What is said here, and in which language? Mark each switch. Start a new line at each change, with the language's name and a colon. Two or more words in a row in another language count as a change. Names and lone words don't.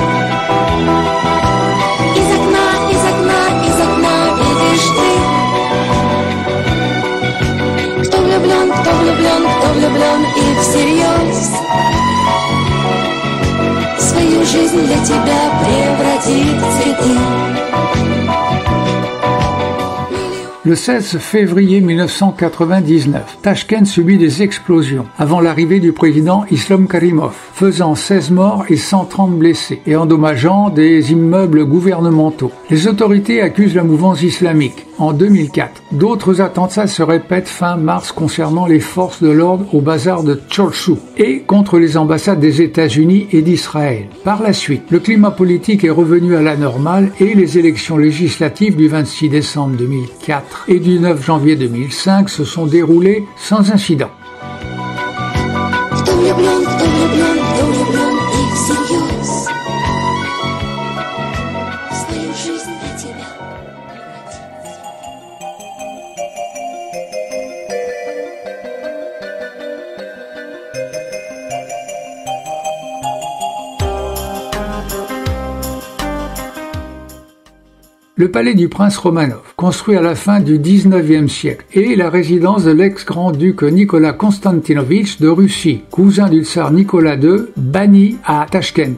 Russian: Из окна, из окна, из окна видишь ты. Кто влюблен, кто влюблен, кто влюблен и всерьез свою жизнь для тебя превратит в цветы.
French: Le 16 février 1999, Tachkent subit des explosions avant l'arrivée du président Islam Karimov, faisant 16 morts et 130 blessés et endommageant des immeubles gouvernementaux. Les autorités accusent la mouvance islamique. En 2004, d'autres attentats se répètent fin mars concernant les forces de l'ordre au bazar de Tchorchou et contre les ambassades des États-Unis et d'Israël. Par la suite, le climat politique est revenu à la normale et les élections législatives du 26 décembre 2004 et du 9 janvier 2005 se sont déroulées sans incident.
Russian: Кто влюблен, и всерьез свою жизнь для тебя.
French: Le palais du prince Romanov, construit à la fin du XIXe siècle, est la résidence de l'ex-grand-duc Nicolas Konstantinovitch de Russie, cousin du tsar Nicolas II, banni à Tachkent.